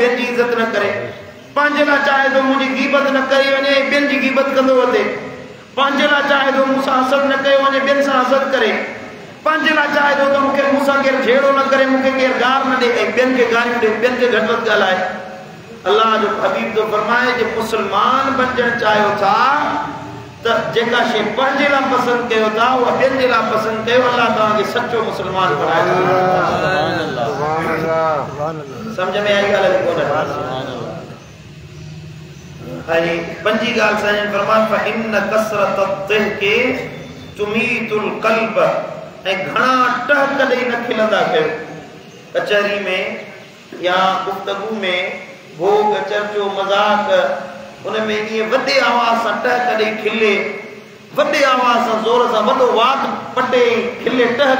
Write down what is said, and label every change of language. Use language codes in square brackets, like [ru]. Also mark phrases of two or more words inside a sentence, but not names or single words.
[sd] ॿियनि जी इज़त न करे पंहिंजे लाइ चाहे थो मुंहिंजी गीबत न कई वञे ॿियनि जी गीबत कंदो वधे पंहिंजे लाइ चाहे थो मूंसां हसद न कयो वञे ॿियनि सां हसद करे पंहिंजे लाइ चाहे थो त मूंखे मूंसां केरु झेड़ो न करे मूंखे केरु गार न ॾे ऐं ॿियनि खे गारियूं ॾे ॿियनि खे घटि वधि ॻाल्हाए अल्लाह जो हबीब थो फरमाए जे मुस्लमान बणजणु चाहियो था त जेका शइ पंहिंजे लाइ पसंदि कयो था उहा ॿियनि जे लाइ पसंदि कयो अल्लाह तव्हांखे सचो मुस्लमान बणाए सम्झ में आई ॻाल्हि कोन्हे ऐं पंजी ॻाल्हि साईं फरमायो [ar] فإن كثرة الضحك تميت القلب [sd] ऐं घणा टहक ॾेई न खिलंदा कयो कचहरी में या गुफ्तगू में भोग चर्चो मज़ाक उन में ईअं वॾे आवाज़ सां टहक ॾेई खिले वॾे आवाज़ सां ज़ोर सां वॾो वात पटे खिले टहक